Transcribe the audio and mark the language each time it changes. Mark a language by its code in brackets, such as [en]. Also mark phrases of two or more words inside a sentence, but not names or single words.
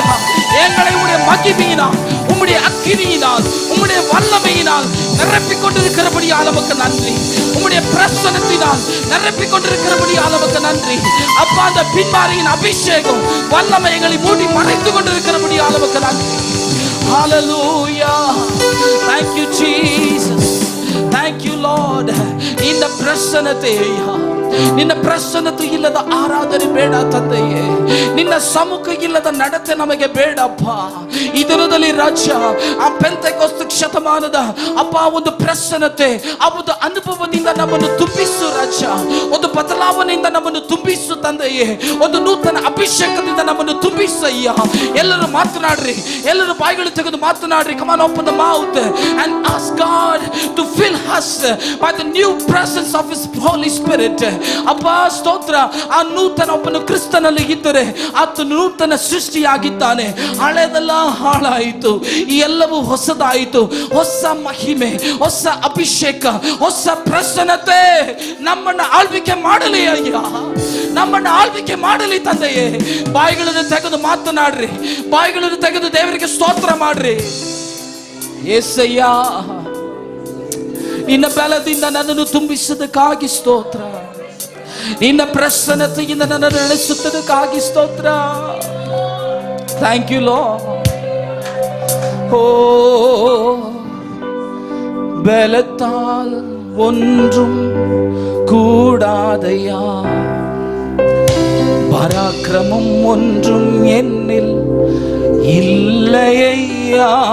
[ta] எங்களை உம்முடைய மகிமையினால் உம்முடைய அக்கினியினால் உம்முடைய வல்லமையினால் நிரப்பிக் கொண்டிருக்கிறபடியால் உமக்கு நன்றி. உம்முடைய பிரசன்னத்தினால் நிரப்பிக் கொண்டிருக்கிறபடியால் உமக்கு நன்றி. அப்பா அந்த பின்மாரியின் அபிஷேகம் வல்லமை எங்களை மூடி மறைத்து கொண்டிருக்கிறபடியால் உமக்கு நன்றி. [en] ஹalleluya. Thank you Jesus. Thank you Lord. [ta] இந்த பிரசன்னத்தை [kn] ನಿನ್ನ ಪ್ರಸನ್ನತೆ ಇಲ್ಲದ ಆರಾಧನೆ ಬೇಡ ತಂದೆಯೇ. ನಿನ್ನ ಸಮ್ಮುಖ ಇಲ್ಲದ ನಡತೆ ನಮಗೆ ಬೇಡಪ್ಪ. ಈ ದಿನದಲ್ಲಿ ರಾಜ್ಯ ಆ ಪೆಂತೆಕೋಸ್ತ ಶತಮಾನದ ಅಪ್ಪ ಒಂದು ಪ್ರಸನ್ನತೆ, ಆ ಒಂದು ಅನುಭವದಿಂದ ನಮ್ಮನ್ನು ತುಂಬಿಸು ರಾಜ್ಯ. ಒಂದು ಬದಲಾವಣೆಯಿಂದ ನಮ್ಮನ್ನು ತುಂಬಿಸು ತಂದೆಯೇ. ಒಂದು ನೂತನ ಅಭಿಷೇಕದಿಂದ ನಮ್ಮನ್ನು ತುಂಬಿಸಯ್ಯ. ಎಲ್ಲರೂ ಮಾತನಾಡ್ರಿ, ಎಲ್ಲರೂ ಬಾಯಿಗಳು ತೆಗೆದು ಮಾತನಾಡ್ರಿ. [en] Come on, open the mouth and ask God to fill us by the new presence of His Holy Spirit. [kn] ಅಪ್ಪ ಸ್ತೋತ್ರ. ಆ ನೂತನ ಒಬ್ಬನು ಕ್ರಿಸ್ತನಲ್ಲಿ ಇದ್ದರೆ ಆತ ನೂತನ ಸೃಷ್ಟಿಯಾಗಿದ್ದಾನೆ. ಹಳೆದೆಲ್ಲ ಹಾಳಾಯಿತು, ಎಲ್ಲವೂ ಹೊಸದಾಯಿತು. ಹೊಸ ಮಹಿಮೆ, ಹೊಸ ಅಭಿಷೇಕ, ಹೊಸ ಪ್ರಸನ್ನತೆ ನಮ್ಮನ್ನು ಆಳ್ವಿಕೆ ಮಾಡಲಿ ಅಯ್ಯ. ನಮ್ಮನ್ನು ಆಳ್ವಿಕೆ ಮಾಡಲಿ ತಂದೆಯೇ. ಬಾಯಿಗಳನ್ನು ತೆಗೆದು ಮಾತನಾಡ್ರಿ, ಬಾಯಿಗಳನ್ನು ತೆಗೆದು ದೇವರಿಗೆ ಸ್ತೋತ್ರ ಮಾಡ್ರಿ. ಯೇಸಯ್ಯ, ನಿನ್ನ ಬಲದಿಂದ ನನ್ನನ್ನು ತುಂಬಿಸದಕ್ಕಾಗಿ ಸ್ತೋತ್ರ. ನಿನ್ನ ಪ್ರಸನ್ನತೆಯಿಂದ ನನ್ನನ್ನು ನಡೆಸುತ್ತದಕ್ಕಾಗಿ ಸ್ತೋತ್ರ. [en] Thank you Lord. [ta] ஓ பலத்தால் ஒன்றும் கூடாதையா, பராக்கிரமம் ஒன்றும் என்னில் இல்லையா.